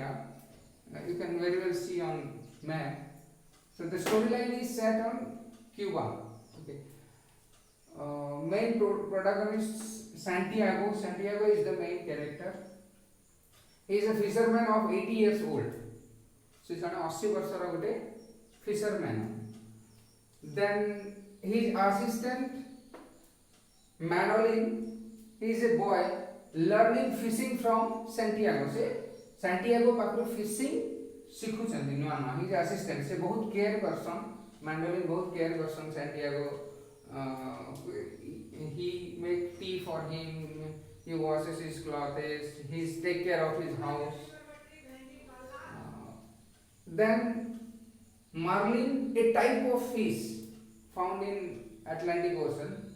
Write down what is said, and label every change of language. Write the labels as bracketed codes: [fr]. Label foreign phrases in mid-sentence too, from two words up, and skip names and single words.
[en] You can very well see on map. So the storyline is set on Cuba. Okay. Main protagonist Santiago. Santiago is the main character. He is a fisherman of 80 years old. So he is an 80 [or] ବର୍ଷର ଗୋଟେ [en] fisherman. Then his assistant Manolin, he is a boy learning fishing from Santiago. [or] से Santiago पाखରୁ fishing ଶିଖୁଛନ୍ତି ନୂଆ ନୂଆ. [en] His assistant, [or] ସେ ବହୁତ କେୟାର କରସନ୍. Manolin ବହୁତ କେୟାର କରସନ୍ Santiago. [en] He make tea for him. He washes his clothes. He take care of his house. Then marlin, a type of fish found in Atlantic Ocean.